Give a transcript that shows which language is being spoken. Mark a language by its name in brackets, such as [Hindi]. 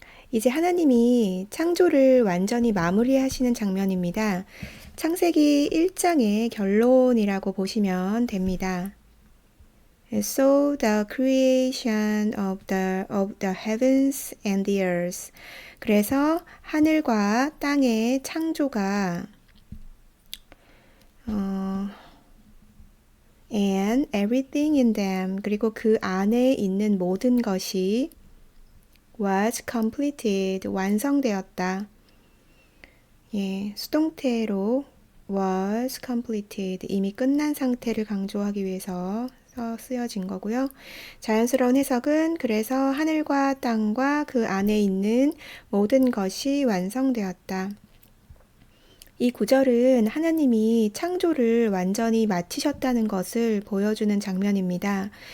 [Korean] 이제 하나님이 창조를 완전히 마무리하시는 장면입니다. 창세기 1장의 결론이라고 보시면 됩니다. [English] So the creation of the heavens and the earth. [Korean] 그래서 하늘과 땅의 창조가 [English] and everything in them. [Korean] 그리고 그 안에 있는 모든 것이 [English] was completed. [Korean] 완성되었다. 예, 수동태로 [English] was completed. [Korean] 이미 끝난 상태를 강조하기 위해서 쓰여진 거고요. 자연스러운 해석은 그래서 하늘과 땅과 그 안에 있는 모든 것이 완성되었다. 이 구절은 하나님이 창조를 완전히 마치셨다는 것을 보여주는 장면입니다.